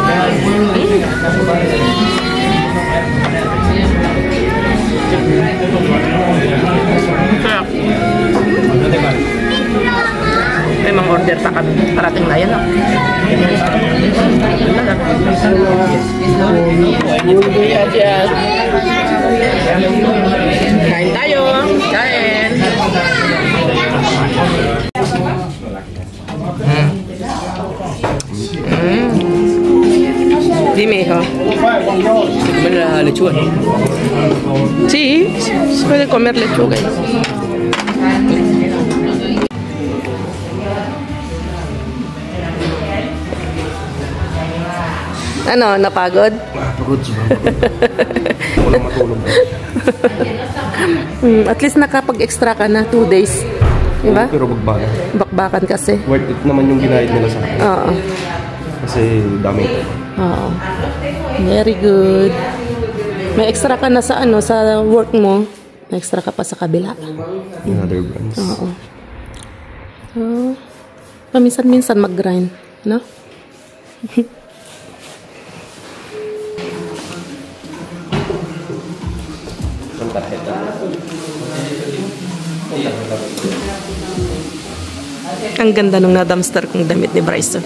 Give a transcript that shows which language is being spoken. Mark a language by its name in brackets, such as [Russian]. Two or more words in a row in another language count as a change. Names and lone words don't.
[Filipino] Sarap. May mga order pa kami. Parating na yan. Kain tayo. Kain. [Spanish] Dime, hijo. ¿Comer la lechuga? Sí, se puede comer lechuga. [Filipino] Ano, napagod? Napagod siya. Walang matulog. [English] At least [Filipino] nakapag-extra ka na 2 days. Diba? Pero bagbakan. Bakbakan kasi. Worth it naman yung ginahid nila sa akin. Oo. Kasi dami. Oo. [English] Very good. [Filipino] May extra ka na sa ano, sa work mo. May extra ka pa sa kabila. [English] In other brands. [Filipino] Oo. So, paminsan-minsan mag-grind. No? Ang ganda nung na-dumpster kong damit ni Bryce.